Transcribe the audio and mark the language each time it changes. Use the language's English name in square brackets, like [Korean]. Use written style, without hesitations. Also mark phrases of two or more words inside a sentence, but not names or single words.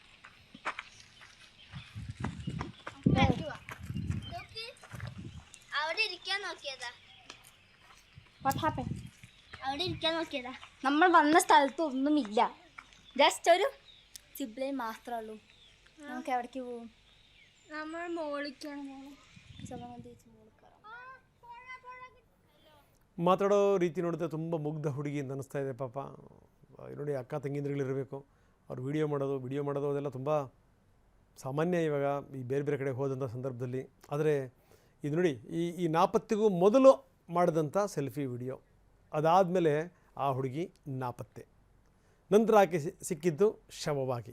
[Malayalam] അവിടെ ഇരിക്കാൻ നോക്കിയതാ. നമ്മൾ വന്ന സ്ഥലത്ത് ഒന്നുമില്ല, ജസ്റ്റ് ഒരു സിബ്ലൈൻ മാത്രമേ ഉള്ളൂ. നമുക്ക് എവിടേക്ക് പോവും? നമ്മൾ മോളിക്കാണ്. [Kannada] ಮಾತಾಡೋ ರೀತಿ ನೋಡಿದ್ರೆ ತುಂಬ ಮುಗ್ಧ ಹುಡುಗಿ ಅಂತ ಅನ್ನಿಸ್ತಾ ಇದೆ ಪಾಪ. ನೋಡಿ, ಅಕ್ಕ ತಂಗಿಯಂದ್ರುಗಳಿರಬೇಕು, ಅವ್ರು ವಿಡಿಯೋ ಮಾಡೋದು ಅದೆಲ್ಲ ತುಂಬ ಸಾಮಾನ್ಯ ಇವಾಗ ಈ ಬೇರೆ ಬೇರೆ ಕಡೆ ಹೋದಂಥ ಸಂದರ್ಭದಲ್ಲಿ. ಆದರೆ ಇದು ನೋಡಿ, ಈ ನಾಪತ್ತೆಗೂ ಮೊದಲು ಮಾಡಿದಂಥ ಸೆಲ್ಫಿ ವಿಡಿಯೋ, ಅದಾದಮೇಲೆ ಆ ಹುಡುಗಿ ನಾಪತ್ತೆ, ನಂತರ ಆಕೆ ಸಿಕ್ಕಿದ್ದು ಶವವಾಗಿ.